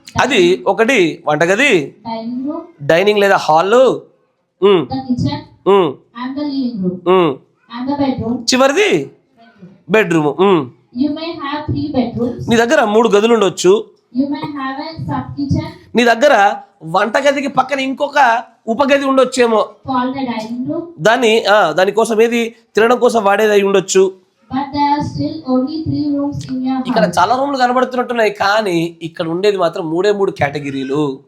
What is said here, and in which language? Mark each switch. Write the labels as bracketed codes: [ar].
[te] అది ఒకటి వంటగది, [en] Dining room. [te] డైనింగ్ లేదా hall, [en] The kitchen. And the living room. and the bedroom. [te] చివరిది bedroom. [en] You may have 3 bedrooms. [te] నీ దగ్గర 3 గదులు ఉండొచ్చు. [en] You may have a sub kitchen [te] నీ దగ్గర వంటగదికి పక్కన ఇంకొక ఉపగది ఉండొచ్చేమో. [en] called the dining room. [te] దానికోసం ఏది తినడం కోసం వాడేది అయి ఉండొచ్చు. [en] But there are still only 3 rooms in your [te] ఇక్కడ [en] house. [te] చాలా రూమ్లు కనబడుతున్నట్టున్నాయి, కానీ ఇక్కడ ఉండేది మాత్రం 3 కేటగిరీలు.